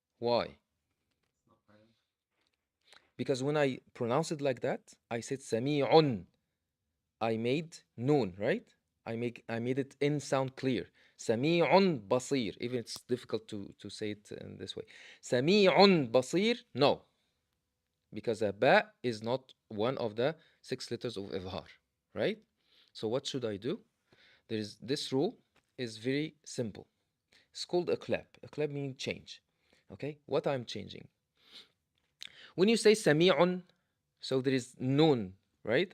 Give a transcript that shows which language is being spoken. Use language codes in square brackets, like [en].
[en] Why? it's not part of. Because when I pronounce it like that, I said سميع. I made noon, right? I made it in sound clear. [ar] سميع بصير. [en] Even it's difficult to say it in this way. [ar] سميع بصير, no. [en] Because a ba is not one of the 6 letters of إظهار, right? So what should I do? This rule is very simple. It's called a clap. A clap means change. Okay? What I'm changing. When you say سميع, so there is noon, right?